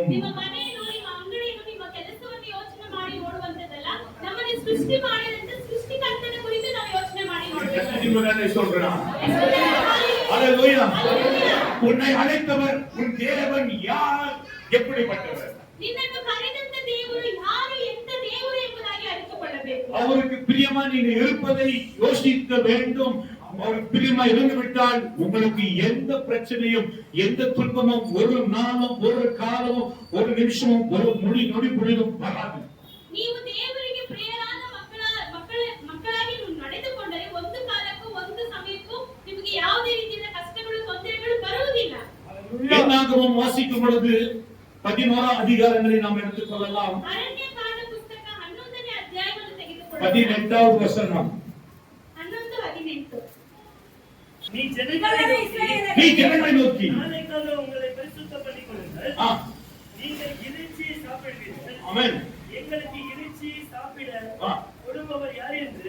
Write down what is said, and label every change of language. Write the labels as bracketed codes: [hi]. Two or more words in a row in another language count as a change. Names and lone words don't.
[kn] ನಿಮ್ಮ ಮನೆಯನ್ನು ನಿಮ್ಮ ಅಂಗಡಿಯನ್ನು ನಿಮ್ಮ ಕೆಲಸವನ್ನು ಯೋಚನೆ ಮಾಡಿ ನೋಡುವಂತದ್ದಲ್ಲ, ನಮ್ಮನ್ನು ಸೃಷ್ಟಿ ಮಾಡಿದಂತ ಸೃಷ್ಟಿಕರ್ತನ ಕುರಿತು ನಾವು ಯೋಚನೆ ಮಾಡಿ ನೋಡಬೇಕು. [ta] சொல்றான். ஹalleluya. உன்னை அழைத்தவர் உன் தேவன் யார், எப்படிப்பட்டவர்? [kn] ನಿನ್ನನ್ನು ಕರೆದಂತ ದೇವರು ಯಾರು, ಎಂತ ದೇವರು ಎಂಬುದಾಗಿ ಅರಿತುಕೊಳ್ಳಬೇಕು. [ta] அவருக்கு பிரியமா நீங்க இருப்பதை யோசிக்க வேண்டும். அவருக்கு பிரியமா இருந்து விட்டால் உங்களுக்கு எந்த பிரச்சனையும் எந்த துன்பமும் ஒரு நாளும் ஒரு காலமும் ஒரு நிமிஷமும் ஒரு நொடி பொழுதும் வராது. [kn] ನೀವು ದೇವರಿಗೆ ಪ್ರಿಯರಾದ ಮಕ್ಕಳಾಗಿ ನೀವು ನಡೆದುಕೊಂಡರೆ ಒಂದು ಕಾಲಕ್ಕೂ ಒಂದು ಸಮಯಕ್ಕೂ ನಿಮಗೆ ಯಾವುದೇ ರೀತಿಯ ಕಷ್ಟಗಳು ತೊಂದರೆಗಳು ಬರುವುದಿಲ್ಲ. [ta] என்னாகமம் வாசிக்கும் பொழுது 11 அதிகாரங்களை நாம் எடுத்துக்கொள்ளலாம். [kn] ಅರಣ್ಯಕಾಂಡ ಪುಸ್ತಕ 11ನೇ ಅಧ್ಯಾಯವನ್ನು ತೆಗೆದುಕೊಳ್ಳೋಣ. [ta] 18வது வசனம். 11:18. நீ ஜனங்களை நோக்கி நாளைக்காக உங்களை பரிசுத்தப்படுத்திக் கொள்ளுங்கள். நீங்கள் இறைச்சியை சாப்பிடுவீர்கள். ஆமென். எங்களுக்கு இறைச்சியை சாப்பிட ஆ. கொடுப்பவர் யார் என்று